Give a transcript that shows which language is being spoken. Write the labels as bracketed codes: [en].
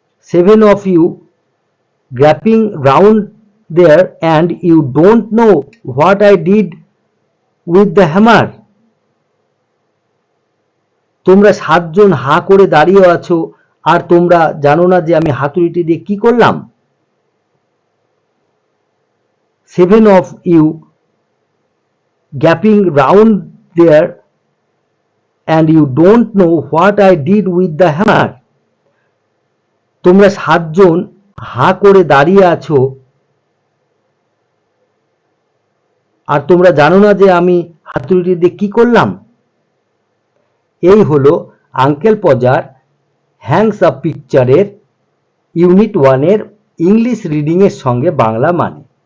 [en] 7 of you gaping round there, and you don't know what I did with the hammer. [bn] তোমরা 7 জন হা করে দাঁড়িয়ে আছো আর তোমরা জানো না যে আমি হাতুড়িটি দিয়ে কি করলাম। [en] 7 of you gaping round there, and you don't know what I did with the hammer. [bn] তোমরা 7 জন হা করে দাঁড়িয়ে আছো আর তোমরা জানো না যে আমি হাতুড়িটি দিয়ে কি করলাম। এই হলো আঙ্কেল পজার হ্যাংস আপ পিকচারের ইউনিট 1 এর ইংলিশ রিডিং এর সঙ্গে বাংলা মানে।